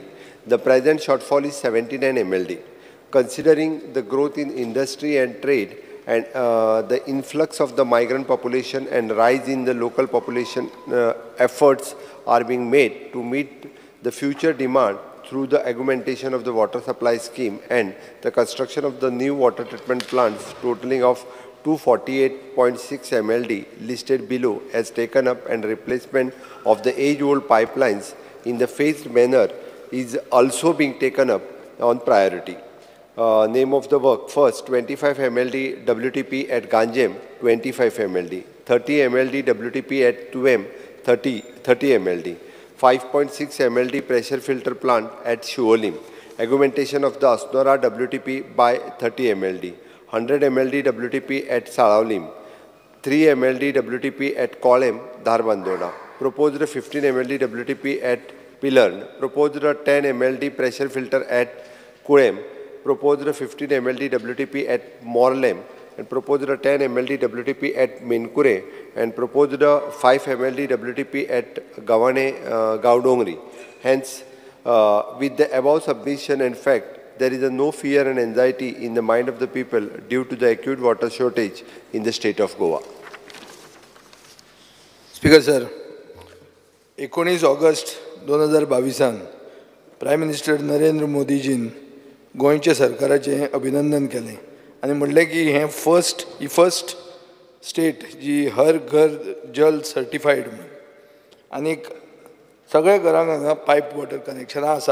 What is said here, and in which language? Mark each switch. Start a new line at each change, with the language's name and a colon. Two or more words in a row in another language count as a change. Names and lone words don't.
English: The present shortfall is 79 MLD. Considering the growth in industry and trade and the influx of the migrant population and rise in the local population, efforts are being made to meet the future demand through the augmentation of the water supply scheme and the construction of the new water treatment plants totaling of 248.6 MLD listed below as taken up, and replacement of the age-old pipelines in the phased manner is also being taken up on priority. Name of the work: first, 25 MLD WTP at Ganjem, 25 MLD, 30 MLD WTP at Tuem, 30 MLD, 5.6 MLD pressure filter plant at Shuolim, augmentation of the Asnora WTP by 30 MLD, 100 MLD WTP at Salaulim, 3 MLD WTP at Kolem, Dharbandona, proposed 15 MLD WTP at Pilarn, proposed 10 MLD pressure filter at Kurem, proposed 15 MLD WTP at Morlem, and proposed 10 MLD WTP at Minkure, and proposed 5 MLD WTP at Gaudongri. Hence, with the above submission and fact, there is no fear and anxiety in the mind of the people due to the acute water shortage in the state of Goa. Speaker sir,
Konkani: 19 ऑगस्ट 2022
English: Prime Minister
Konkani: नरेंद्र मोदीजीन गोंयच्या सरकाराचें अभिनंदन केलें आनी म्हणलें की हें
English: first state
Konkani: जी हर घर जल सर्टिफाईड म्हणून, आनीक सगळ्या घरांक हांगा
English: pipe water
Konkani: कनेक्शनां आसा.